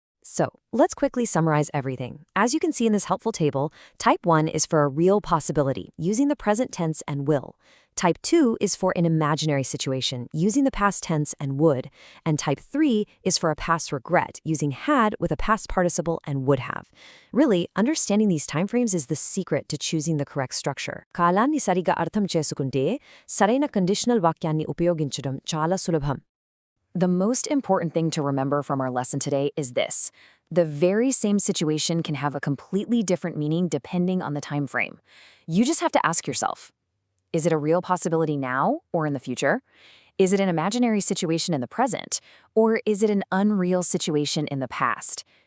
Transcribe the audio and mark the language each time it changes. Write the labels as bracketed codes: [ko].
[en] So, let's quickly summarize everything. As you can see in this helpful table, type 1 is for a real possibility, using the present tense and will. Type 2 is for an imaginary situation, using the past tense and would. And type 3 is for a past regret, using had with a past participle and would have. Really, understanding these timeframes is the secret to choosing the correct structure. [te] కాలాన్ని సరిగా అర్థం చేసుకుంటే సరైన conditional వాక్యాన్ని ఉపయోగించడం చాలా సులభం. [en] The most important thing to remember from our lesson today is this. The very same situation can have a completely different meaning depending on the time frame. You just have to ask yourself, is it a real possibility now or in the future? Is it an imaginary situation in the present? Or is it an unreal situation in the past?